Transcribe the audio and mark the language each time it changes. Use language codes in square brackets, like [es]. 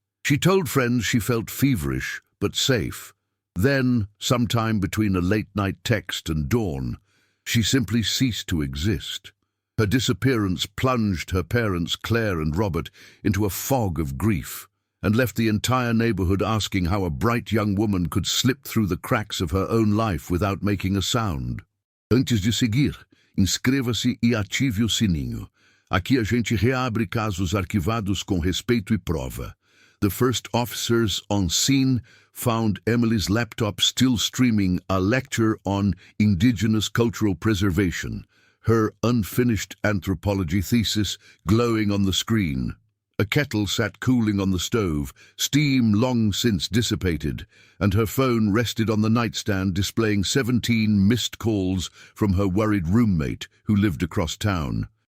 [en] She told friends she felt feverish but safe. Then, sometime between a late-night text and dawn, she simply ceased to exist. Her disappearance plunged her parents, Claire and Robert, into a fog of grief and left the entire neighborhood asking how a bright young woman could slip through the cracks of her own life without making a sound. [pt] Antes de seguir, inscreva-se e ative o sininho. Aqui a gente reabre casos arquivados com respeito e prova. [en] The first officers on scene found Emily's laptop still streaming a lecture on indigenous cultural preservation, her unfinished anthropology thesis glowing on the screen. A kettle sat cooling on the stove, steam long since dissipated, and her phone rested on the nightstand displaying 17 missed calls from her worried roommate who lived across town.